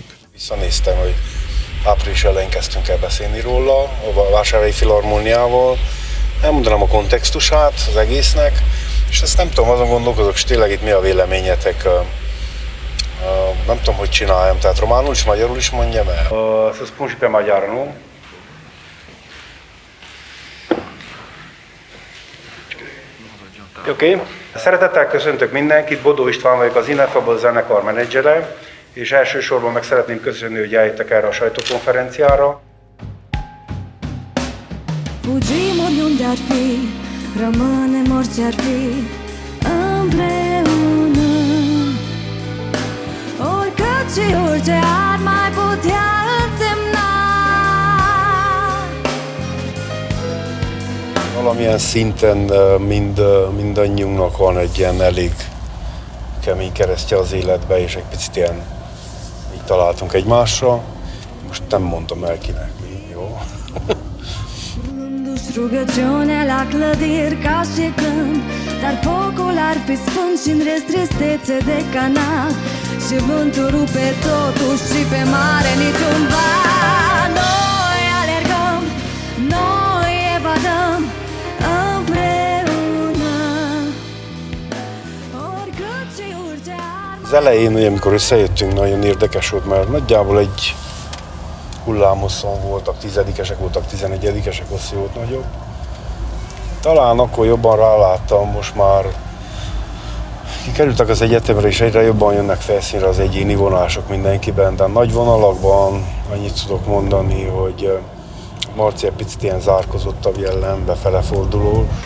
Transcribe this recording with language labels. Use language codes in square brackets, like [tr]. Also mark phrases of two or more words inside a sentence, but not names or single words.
[hu] Visszanéztem, hogy április elején kezdtünk el beszélni róla, a Vásárhelyi Filharmóniával. Elmondanám a kontextusát az egésznek, és ezt nem tudom, azon gondolkozok, és tényleg itt mi a véleményetek. Nem tudom, hogy csináljam, tehát románul is, magyarul is mondjam el. [ro] Să spun și pe maghiară, nu? [hu] Oké. Szeretettel köszöntök mindenkit, Bodó István vagyok, az Ineffable zenekar menedzsere, és elsősorban meg szeretném köszönni, hogy eljöttek erre a sajtókonferenciára. [ro] Fugim oriunde ar fi, rămânem orice ar fi, împreună. Oricât și orice ar mai putea însemna. [hu] Valamilyen szinten mindannyiunknak van egy ilyen elég kemény keresztje az életbe, és egy picit ilyen így találtunk egymásra. Most nem mondom el kinek mi, jó? [ro] Rugăciunea la clădiri ca și când, dar focul ar fi sfânt și-n rest tristețe de canal, și vântul rupe totuși și pe mare niciun val. Noi alergăm, noi evadăm împreună. Oricât și orice ar. [hu] Az elején, amikor összejöttünk, nagyon érdekes volt, mert nagyjából egy hullámhosszon voltak, 10-esek voltak, 11-esek, hosszú volt nagyobb. Talán akkor jobban ráláttam, most már kikerültek az egyetemre, és egyre jobban jönnek felszínre az egyéni vonások mindenkiben, de nagy vonalakban annyit tudok mondani, hogy Marci egy picit ilyen zárkozottabb jellem, befele forduló.